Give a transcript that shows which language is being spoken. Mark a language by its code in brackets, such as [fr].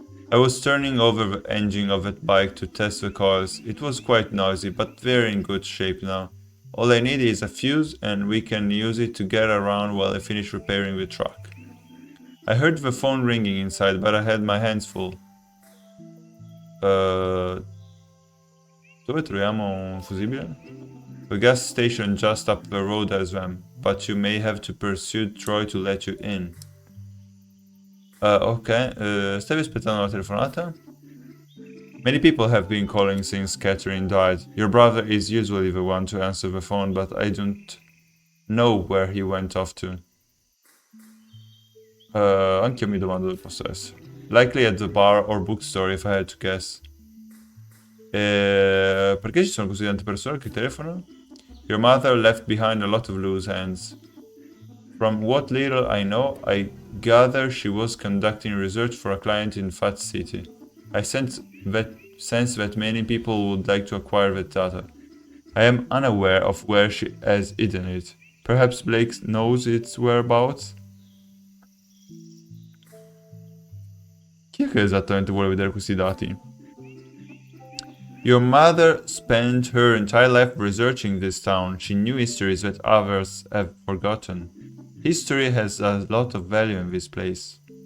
[en] I was turning over the engine of that bike to test the coils. It was quite noisy, but they're in good shape now. All I need is a fuse and we can use it to get around while I finish repairing the truck. I heard the phone ringing inside, but I had my hands full. [it] Dove troviamo un fusibile? [en] The gas station just up the road has them, but you may have to persuade Troy to let you in. [it] Ok, stavi aspettando la telefonata? [en] Many people have been calling since Catherine died. Your brother is usually the one to answer the phone, but I don't know where he went off to. [it] Anch'io mi domando dove possa essere. [en] Likely at the bar or bookstore if I had to guess. [it] Perché ci sono così tante persone che telefonano? [en] Your mother left behind a lot of loose ends. From what little I know, I gather she was conducting research for a client in Fat City. I sense that many people would like to acquire that data. I am unaware of where she has hidden it. Perhaps Blake knows its whereabouts? [it] Chi è che esattamente vuole vedere questi dati? [en] Your mother spent her entire life researching this town. She knew histories that others have forgotten. History has a lot of value in this place.